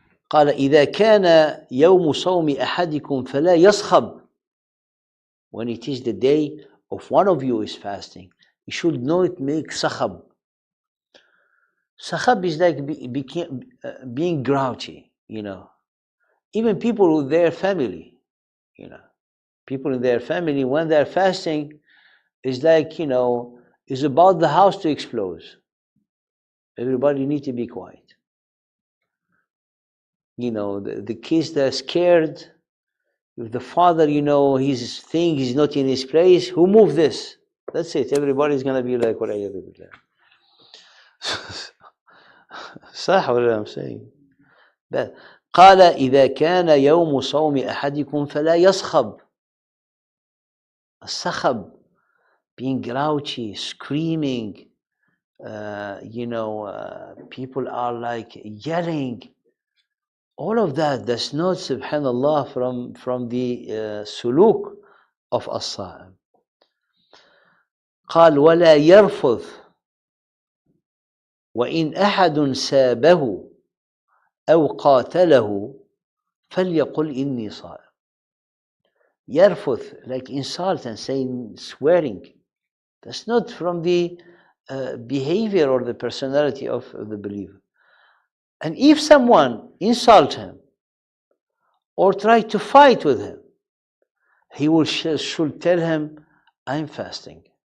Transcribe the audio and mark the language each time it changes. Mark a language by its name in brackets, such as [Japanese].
[Arabic] قال إذا كان يوم صوم أحدكم فلا يصخب. [English] When it is the day of one of you is fasting, you should not make sakhab. Sakhab is like being grouchy, you know. Even people with their family, you know. People in their family, when they're fasting, is like, you know, is about the house to explode. Everybody need to be quiet. You know, the kids, they're scared. If the father, you know, his thing is not in his place, who moved this? That's it. Everybody's going to be like, what I [Arabic] صح ولا [English] I'm saying? [Arabic] قال إذا كان يوم صوم أحدكم فلا يصخب. [English] الصخب, being grouchy, screaming, you know, people are like yelling. All of that, that's not, subhanallah, from the suluk of as-sa'im. [Arabic] قال ولا يرفض وإن أحد سابه أو قاتله فليقل إني صائم. [English] يرفض, like insult and saying, swearing. That's not from the behavior or the personality of the believer. And if someone insult him or try to fight with him, he will should tell him, I'm fasting.